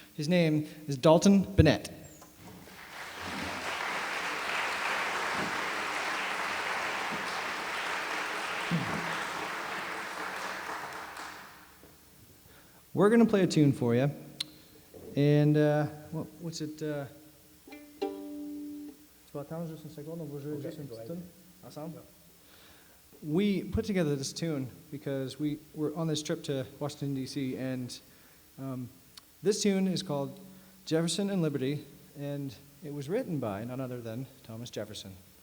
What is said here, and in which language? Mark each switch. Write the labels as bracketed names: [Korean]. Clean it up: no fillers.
[English] His name is Dalton Binette. We're going to play a tune for you, and what's it? [French] Tu vas attendre juste une seconde, on va jouer juste une petite tune ensemble. [English] We put together this tune because we were on this trip to Washington, D.C., and this tune is called Jefferson and Liberty, and it was written by none other than Thomas Jefferson.